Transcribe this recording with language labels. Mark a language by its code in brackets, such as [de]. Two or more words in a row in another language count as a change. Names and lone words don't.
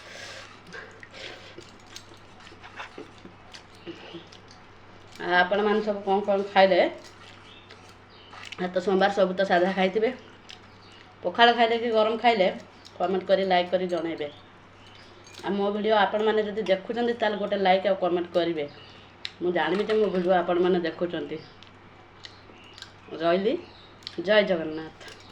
[or] ଆପଣ ମାନ ସବ କୋଉ କୋଉ ଖାଇଲେ ତ ସୋମବାର ସବ ତ ସାଧା ଖାଇ ପଖାଳ ଖାଇଲେ କି ଗରମ ଖାଇଲେ କମେଣ୍ଟ କରି ଲାଇକ କରି ଜଣାଇବେ। ଆଉ ମୋ ଭିଡ଼ିଓ ଆପଣମାନେ ଯଦି ଦେଖୁଛନ୍ତି ତାହେଲେ ଗୋଟେ ଲାଇକ୍ ଆଉ କମେଣ୍ଟ କରିବେ। ମୁଁ ଜାଣିବି ଯେ ମୋ ଭିଡ଼ିଓ ଆପଣମାନେ ଦେଖୁଛନ୍ତି। ରହିଲି, ଜୟ ଜଗନ୍ନାଥ।